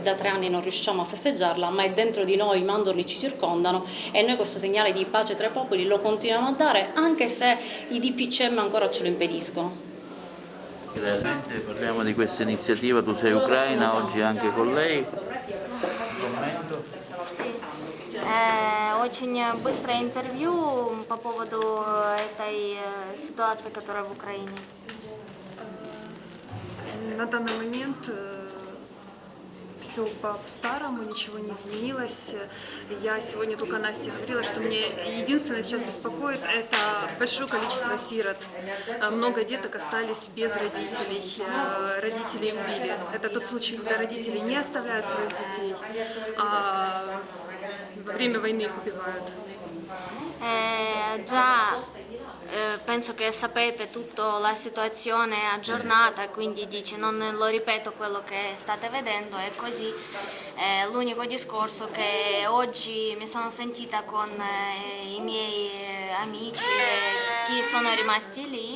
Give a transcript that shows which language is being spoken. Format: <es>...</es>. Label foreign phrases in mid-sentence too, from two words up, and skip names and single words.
<it>Da 3 anni non riusciamo a festeggiarla, ma è dentro di noi, i mandorli ci circondano e noi questo segnale di pace tra i popoli lo continuiamo a dare anche se i DPCM ancora ce lo impediscono. Parliamo di questa iniziativa, tu sei ucraina, oggi anche con lei.</it> <ru>Очень быстрое интервью по поводу этой ситуации, которая в Украине. На данный момент все по-старому, ничего не изменилось. Я сегодня только Насте говорила, что мне единственное сейчас беспокоит, это большое количество сирот. Много деток остались без родителей, родители им убили. Это тот случай, когда родители не оставляют своих детей, а во время войны их убивают.</ru> <it>Già penso che sapete tutta la situazione aggiornata, quindi dice non lo ripeto quello che state vedendo, è così. L'unico discorso che oggi mi sono sentita con i miei amici e chi sono rimasti lì.</it>